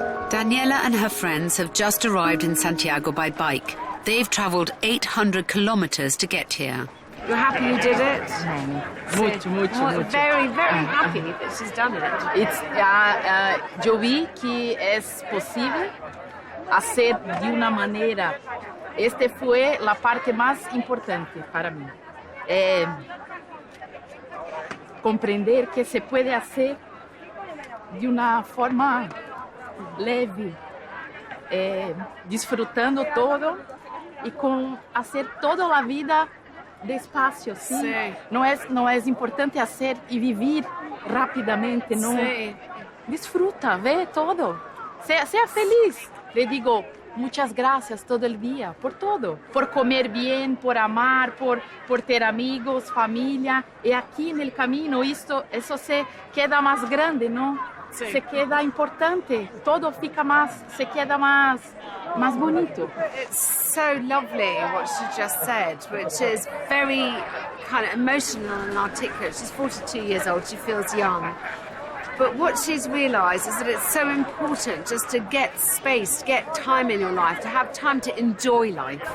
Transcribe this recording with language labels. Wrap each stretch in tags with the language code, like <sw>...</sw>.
<en>Daniela and her friends have just arrived in Santiago by bike. They've travelled 800 kilometres to get here. You're happy you did it?</en> <es>Mucho.</es> <en>Very, very happy that she's done it.</en> <es>Yo vi que es posible hacer de una manera. Este fue la parte más importante para mí. Comprender que se puede hacer de una forma leve, disfrutando todo y con hacer toda la vida despacio, ¿sí? Sí. No es importante hacer y vivir rápidamente, no. Sí. Disfruta, ve todo, sea feliz. Le digo, muchas gracias todo el día, por todo. Por comer bien, por amar, por ter amigos, familia. Y aquí en el camino eso se queda más grande, ¿no? Sí. Se queda importante. Todo se queda más bonito.</es> <en>It's so lovely what she just said, which is very kind of emotional and articulate. She's 42 years old, she feels young. But what she's realised is that it's so important just to get space, to get time in your life, to have time to enjoy life.</en>